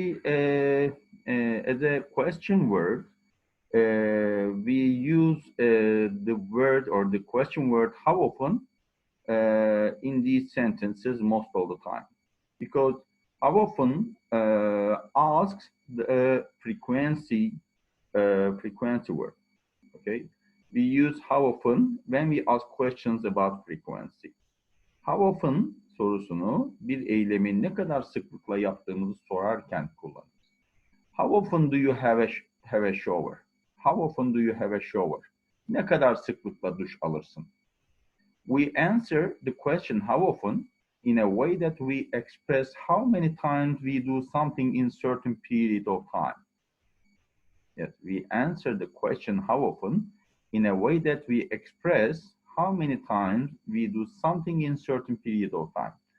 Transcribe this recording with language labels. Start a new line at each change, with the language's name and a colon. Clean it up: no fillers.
English: As a question word, we use the word or the question word how often in these sentences most of the time, because how often asks the frequency word. Okay, we use how often when we ask questions about frequency.
Turkish: How often sorusunu bir eylemi ne kadar sıklıkla yaptığımızı sorarken kullanırız.
English: How often do you have a shower? How often do you have a shower?
Turkish: Ne kadar sıklıkla duş alırsın?
English: We answer the question how often in a way that we express how many times we do something in certain period of time. Yes, we answer the question how often in a way that we express how many times we do something in certain period of time.